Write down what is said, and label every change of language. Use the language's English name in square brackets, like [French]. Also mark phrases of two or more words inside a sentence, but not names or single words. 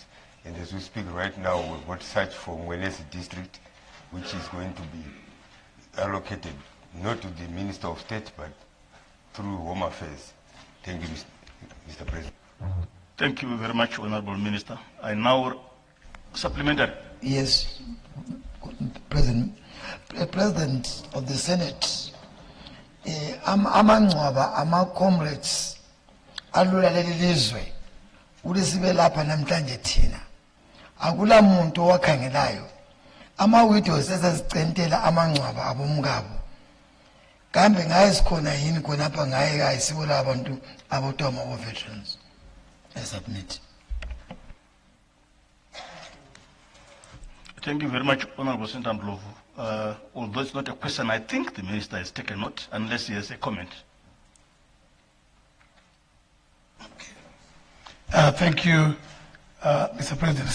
[English] And as we speak right now, we've got such for Mwenesi district, which is going to be allocated not to the Minister of State, but through Home Affairs. Thank you, Mr. President. Thank you very much, Honorable Minister. I now supplementary. Yes, President. President of the Senate, [North Ndebele] amangcwaba, ama-comrades, alula leli lizwe, ulisibe lapha namhlanje thina. Akula muntu owakhangelayo. Ama-widows esazicentela amangcwaba abomkabo. Kambe ngaye sikhona yini khonapha ngaye ayisibola abantu abotoma [English] war veterans. I submit. Thank you very much, Honorable Senator Ndlovu. Although it's not a question, I think the Minister has taken note, unless he has a comment. Thank you, Mr. President.